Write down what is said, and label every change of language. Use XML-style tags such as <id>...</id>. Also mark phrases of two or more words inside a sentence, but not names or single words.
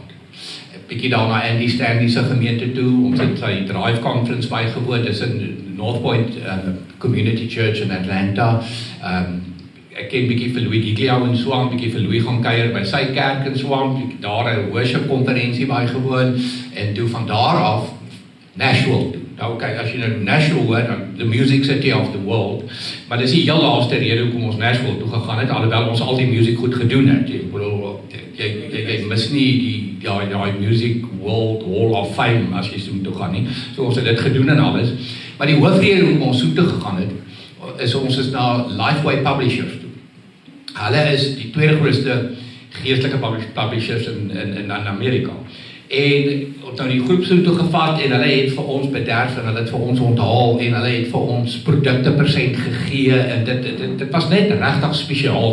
<af>'n Bietjie daar na Andy Stanley se gemeente toe, ons het sy Drive Conference bygewoon, dis in North Point Community Church in Atlanta. Ek ken bietjie vir Louis Giglio en so aan, bietjie vir Louis gaan kuier by sy kerk en so aan, daar 'n worship konferensie bygewoon en toe van daar af Nashville toe. Nou kyk, as jy nou Nashville hoor, dan</af> <en>the music city of the world,</en> <af>maar dis die heel laaste rede hoekom ons Nashville toe gegaan het, alhoewel ons al die musiek goed gedoen het. Jy mis nie die</af> <en>music world hall of fame</en> <af>as jy so toe gaan nie. So ons het dit gedoen en alles. Maar die hoofrede hoekom ons so toe gegaan het, is ons is na Lifeway Publishers toe. Hulle is die tweede grootste geestelike publishers in Amerika. En nou die groep so toe gevat en hulle het vir ons bederf en hulle het vir ons onthaal en hulle het vir ons produkte persent gegee en dit was net regtig spesiaal.</af>